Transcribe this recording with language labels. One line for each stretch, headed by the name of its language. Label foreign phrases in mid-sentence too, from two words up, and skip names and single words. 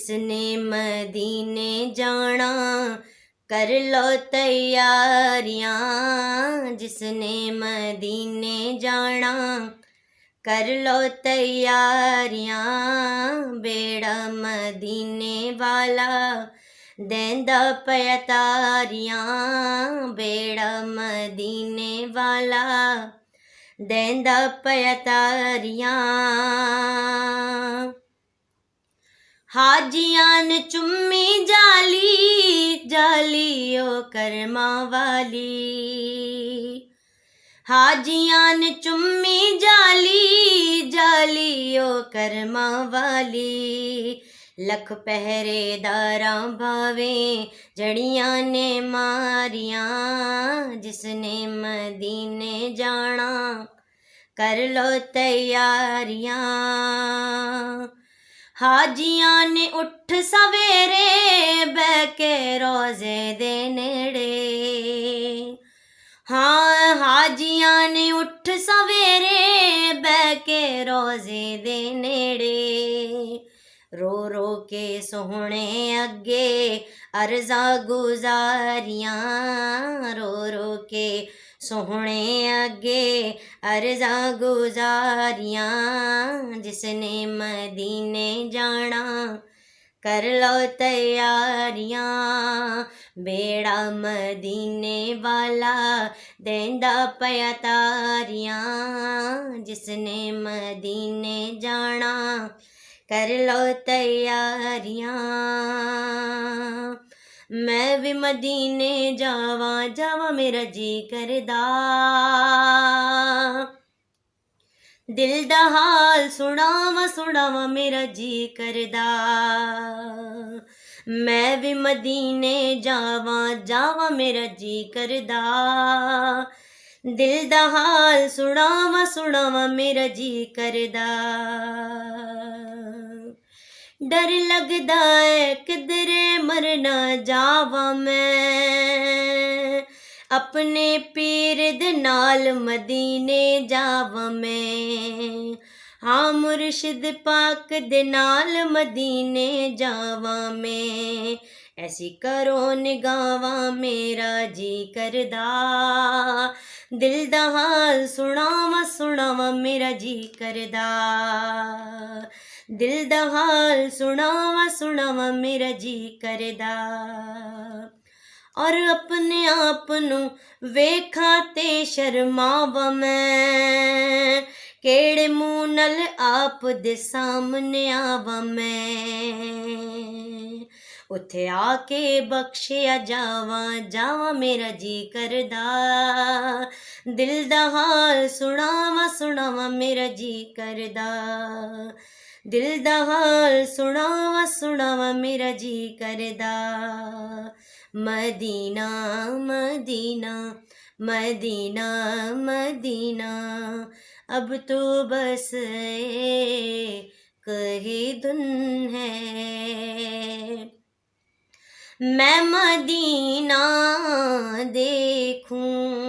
Punjabi: نے مدینے جانا کر لو تیاریاں، جس نے مدینے جانا کر لو تیاریاں، بیڑا مدینے والا دیندا پیا تاریاں، بیڑا مدینے والا دیندا پیا تاریاں، حاجیاں نے چمی جالی جالی او کرما والی، حاجیاں نے چمی جالی جالی او کرما والی، لکھ پہرے داراں بھاویں جڑیاں نے ماریاں، جس نے مدینے جانا کر لو تیاریاں، حاجیاں نے اٹھ سویرے بہ کے روزے دے نیڑے، ہاں حاجیاں نے اٹھ سویرے بہ کے روزے دے نیڑے، رو رو کے سوہنے اگے عرضاں گزاریاں، رو رو کے سوہنے اگے عرضاں گزاریاں، جس نے مدینے جانا کر لو تیاریاں، بیڑا مدینے والا دیندا پیا تاریاں، جس نے مدینے جانا کر لو تیاریاں، میں بھی مدینے جاواں جاواں میرا جی کردا، دل دا حال سناواں سناواں میرا جی کردا، میں بھی مدینے جاواں جاواں میرا جی کردا، دل دا حال سناواں سناواں میرا جی کردا، ڈر لگدا ہے کدرے مر نہ جاواں میں، اپنے پیر دے نال مدینے جاواں میں، ہاں مرشد پاک دے نال مدینے جاواں میں، ایسی کرو نگاواں میرا جی کردا، دل دا حال سناواں سناواں میرا جی کردا، دل دا حال سناواں سناواں میرا جی کردا، اور اپنے آپ نو ویکھاں تے شرماواں میں، کیڑے منہ نال آپ دے سامنے آواں میں، اتھے آ کے بخشیا جاواں جاواں میرا جی کردا، دل دا حال سناواں سناواں میرا جی کردا، دل دا حال سناواں سناواں میرا جی کردا،
Urdu: مدینہ مدینہ مدینہ مدینہ اب تو بس ایک ہی دن ہے، میں مدینہ دیکھوں